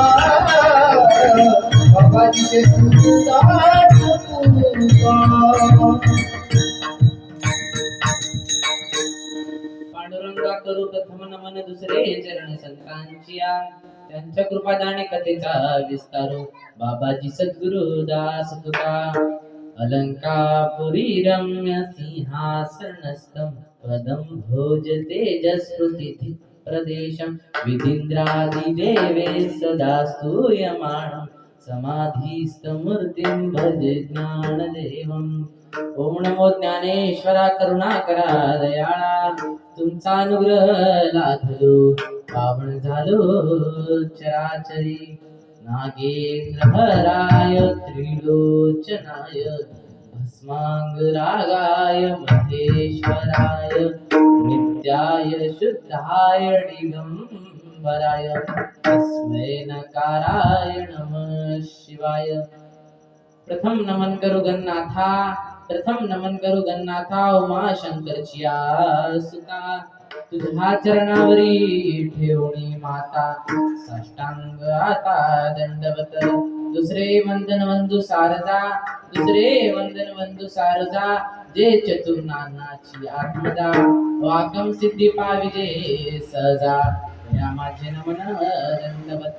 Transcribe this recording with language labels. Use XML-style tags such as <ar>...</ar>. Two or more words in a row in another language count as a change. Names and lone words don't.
<mr>बाबाजी चतुर्दास तुका. पांडुरंगा करू प्रथम नमन. दुसरे चरण संतांचिया. त्यांच्या कृपादाने कथेचा विस्तारो. बाबाजी सद्गुरुदास तुका.</mr> <sa>अलंकापुरी रम्य सिंहासनस्थं पदं भोज तेजस्कृति प्रदेशं. विधीन्द्रादिदेवे सदा स्तूयमाणं. समाधिस्थमूर्तिं भजे ज्ञानदेवम्.</sa> <mr>ओम नमो ज्ञानेश्वरा करुणाकरा दयाळा. तुमचा अनुग्रह लाभलो पावन झालो चराचरी.</mr> <sa>नागेन्द्रहराय त्रिलोचनाय भस्मांगरागाय महेश्वराय नित्याय शुद्धाय दिगंबराय तस्मै नकाराय नमः शिवाय।</sa> <mr>प्रथम नमन करू गन्नाथा, प्रथम नमन करू गन्नाथा उमा शंकरचिया सुता। तुझ्या चरणावरी ठेवणी माता साष्टांग आता दंडवत। दुसरे वंदन वंदू सारजा, दुसरे वंदन वंदू सारजा जे चतुर्नानाची आत्मजा वाकम सिद्धी पाविजे सहजा या माझे नमन दंडवत।</mr>